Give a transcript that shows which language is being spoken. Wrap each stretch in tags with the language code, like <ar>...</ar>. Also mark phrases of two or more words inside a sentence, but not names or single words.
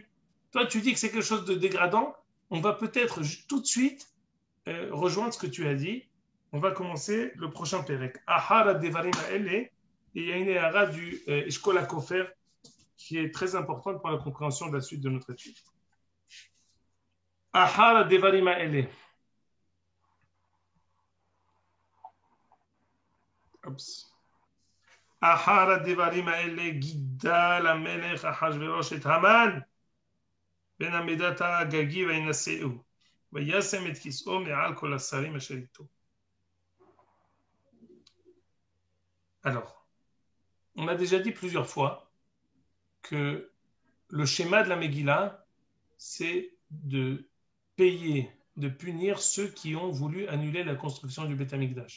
<fr>Toi, tu dis que c'est quelque chose de dégradant. On va peut-être tout de suite rejoindre ce que tu as dit. On va commencer le prochain Pérec.</fr> <he>אחר הדברים האלה,</he> <fr>et il y a une éhara du Eshkol HaKofer qui est très importante pour la compréhension de la suite de notre étude.</fr> <he>אחר הדברים האלה. אחר הדברים האלה גידל המלך אחשוורוש את המן בין עמידת הגגי וינשאו וישם את כיסאו מעל כל השרים אשר איתו.</he> <fr>Alors, on a déjà dit plusieurs fois que le schéma de la Megillah, c'est de payer, de punir ceux qui ont voulu annuler la construction du Beth Amikdash.</fr>